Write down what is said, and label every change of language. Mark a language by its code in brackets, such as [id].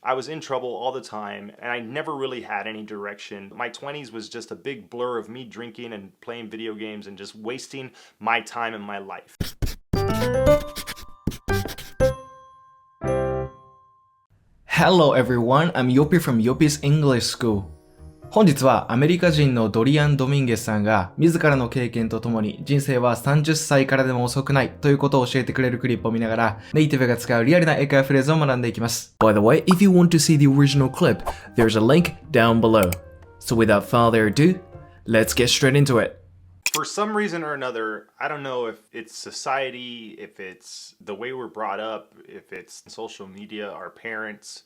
[en] I was in trouble all the time, and I never really had any direction. My 20s was just a big blur of me drinking and playing video games and just wasting my time and my life. Hello everyone, I'm Yopi from Yopis English School. [ja] 本日はアメリカ人のドリアン・ドミンゲスさんが自らの経験とともに人生は30歳からでも遅くないということを教えてくれるクリップを見ながらネイティブが使うリアルな英会話フレーズを学んでいきます。 [en] By the way, if you want to see the original clip, there's a link down below. So without further ado, let's get straight into it.For some reason or another, I don't know if it's society, if it's the way we're brought up, if it's social media, our parents.